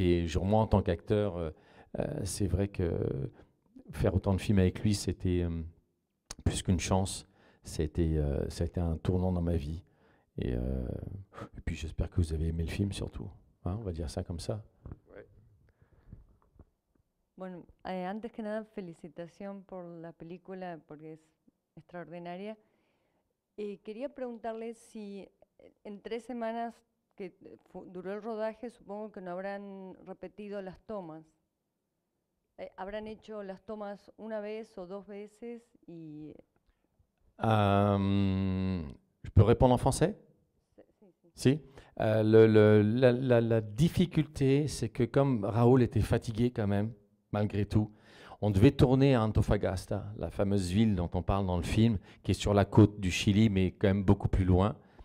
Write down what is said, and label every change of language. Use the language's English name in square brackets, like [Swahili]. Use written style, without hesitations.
[French] Et moi, en tant qu'acteur, c'est vrai que faire autant de films avec lui, c'était plus qu'une chance. Ça a été un tournant dans ma vie. Et puis j'espère que vous avez aimé le film surtout. Hein, on va dire ça comme ça. ouais. [Spanish] Bueno, antes que nada, felicitación por la película porque es extraordinaria. Quería preguntarle si en 3 semanas que duró el rodaje, supongo que no habrán repetido las tomas. ¿Habrán hecho las tomas 1 vez o 2 veces? [French] Je peux répondre en français? Si. La difficulté, c'est que comme Raoul était fatigué quand même, malgré tout, on devait tourner à Antofagasta, la fameuse ville dont on parle dans le film, qui est sur la côte du Chili, mais quand même beaucoup plus loin.